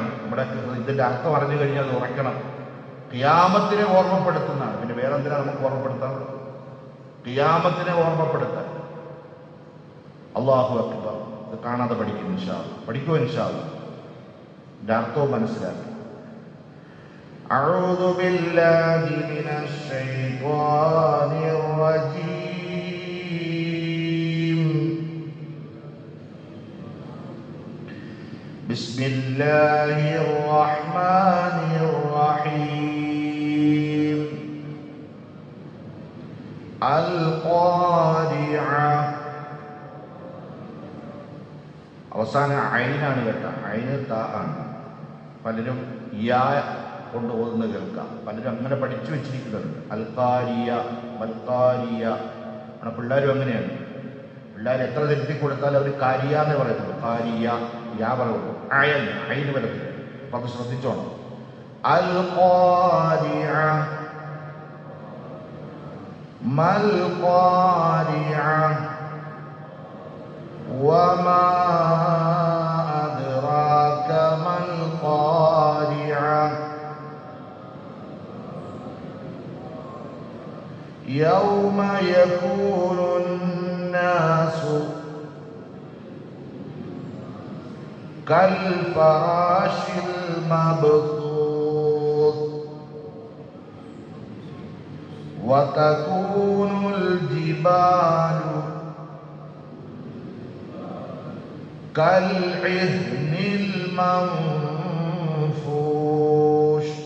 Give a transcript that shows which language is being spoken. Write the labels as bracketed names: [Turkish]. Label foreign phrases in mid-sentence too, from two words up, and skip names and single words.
[Malayalam] നമ്മുടെ ഇതിൻ്റെ അർത്ഥം അറിഞ്ഞു കഴിഞ്ഞാൽ അത് ഉറക്കണം. ഖിയാമത്തിനെ ഓർമ്മപ്പെടുത്തുന്നതാണ്. പിന്നെ വേറെന്തിനാ നമുക്ക് ഓർമ്മപ്പെടുത്താൻ? ഖിയാമത്തിനെ ഓർമ്മപ്പെടുത്താൻ. [Arabic] الله أكبر. [Malayalam] ഇത് കാണാതെ പഠിക്കും [Arabic] إن شاء الله. [Malayalam] പഠിക്കുമോ [Arabic] إن شاء الله? [Malayalam] ഇതിൻ്റെ അർത്ഥവും മനസ്സിലാക്കി. [Arabic] أعوذ بالله من الشيطان الرجيم. بسم الله الرحمن الرحيم. القارعة. [Malayalam] അവസാനം ഐനാണ് കേട്ടോ. ഐന് താ ആണ്. പലരും യാ കൊണ്ട് ഓതുന്ന കേൾക്കാം. പലരും അങ്ങനെ പഠിച്ചു വെച്ചിരിക്കുന്നുണ്ട്. [Arabic] القارعة ما القارعة. [Malayalam] നമ്മുടെ പിള്ളേരും അങ്ങനെയാണ്. പിള്ളേർ എത്ര തിരുത്തി കൊടുത്താലും അവർ കാരിയ എന്നേ പറയുന്നുള്ളൂ. കാരിയ യാ പറയുള്ളൂ. അയിന് വരത്തില്ല. അപ്പം അത് ശ്രദ്ധിച്ചോണം. [Arabic] القارعة ما القارعة وما أدراك ما القارعة يوم يكون الناس كالفراش المبثوث وتكون الجبال كالعهن المنفوش